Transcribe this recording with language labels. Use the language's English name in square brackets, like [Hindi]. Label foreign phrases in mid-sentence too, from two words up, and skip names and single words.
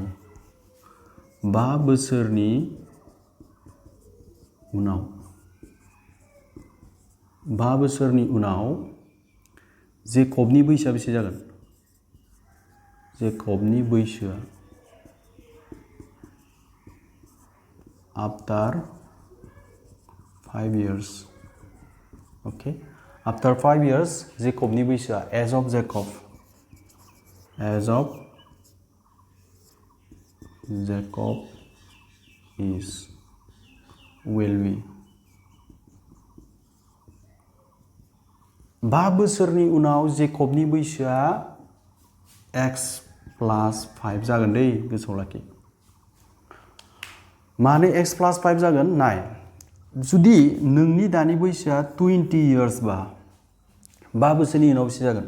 [Bodo] 5 बोसोरनि उनाव जेकबनि बैसोआ बेसे जागोन? जेकबनि बैसोआ [English] after 5 years, [Bodo] ओके। [English] after 5 years [Bodo] जेकबनि बैसोआ, [English] age of Jacob is will be [Bodo] 5 बोसोरनि उनाव जेकबनि बैसोआ x + 5 जागोन दै, गोसोआव लाखि। मानो x + 5 जागोन? नाय, जुदि नोंनि दानि बैसोआ 20 years बा 5 बोसोरनि उनाव बेसे जागोन?